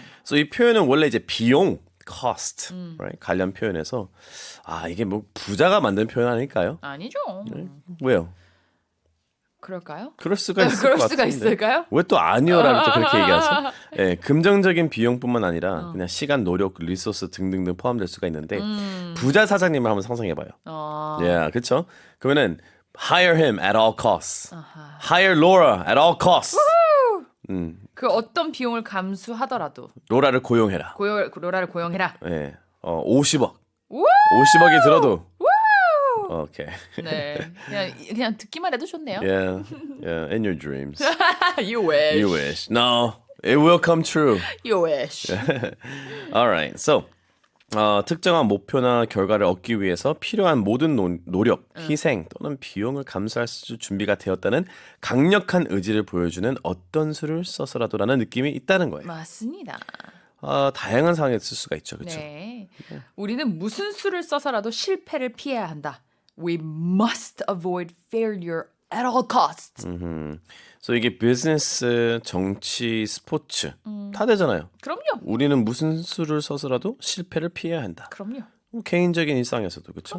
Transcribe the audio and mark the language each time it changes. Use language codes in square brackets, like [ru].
[ko] 그래서 이 표현은 원래 이제 비용, cost, [en] right? [ko] 관련 표현에서 이게 뭐 부자가 만든 표현 아닐까요? 아니죠. 왜요? 그럴까요? 그럴 수가 있을 그럴 것 수가 같은데. 있을까요? 왜 또 아니요라고 또 그렇게 얘기하죠? 예, 금전적인 비용뿐만 아니라 그냥 시간, 노력, 리소스 등등등 포함될 수가 있는데 부자 사장님을 한번 상상해봐요. 예, 그렇죠? 그러면은 [en] hire him at all costs. hire Laura at all costs. [ko] 그 어떤 비용을 감수하더라도 로라를 고용해라. 로라를 고용해라. 예, 50억. 우! 50억이 들어도. 오케이. 네, 그냥 듣기만 해도 좋네요. [en] Yeah, in your dreams. You wish. You wish. No, it will come true. You wish. All right. [ko] So, 특정한 목표나 결과를 얻기 위해서 필요한 모든 노력, 희생 또는 비용을 감수할 수 준비가 되었다는 강력한 의지를 보여주는 어떤 수를 써서라도라는 느낌이 있다는 거예요. 맞습니다. 다양한 상황에 쓸 수가 있죠, 그렇죠? 네. 우리는 무슨 수를 써서라도 실패를 피해야 한다. [en] We must avoid failure at all costs. [ko] 그래서 이게 비즈니스, 정치, 스포츠 다 되잖아요. 그럼요. 우리는 무슨 수를 써서라도 실패를 피해야 한다. 그럼요. 개인적인 일상에서도 그렇죠.